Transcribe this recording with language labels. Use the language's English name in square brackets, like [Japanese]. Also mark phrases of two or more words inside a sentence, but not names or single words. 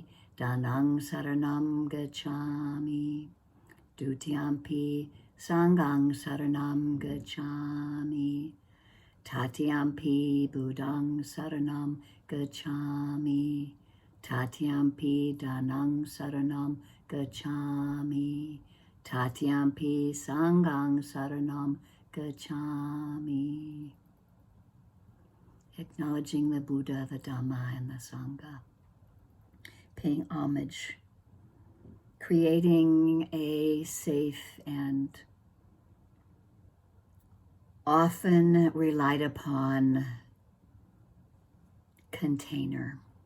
[Pali] Dhanang saranam gacchami, Dutiyampi Sanghang saranam gacchami, Tatiyampi Buddhang saranam gacchami, Tatiyampi Dhanang saranam gacchami, Tatiyampi Sanghang saranam gacchami. [English] Acknowledging the Buddha, the Dhamma, and the Sangha. Paying homage. Creating a safe and often relied upon container.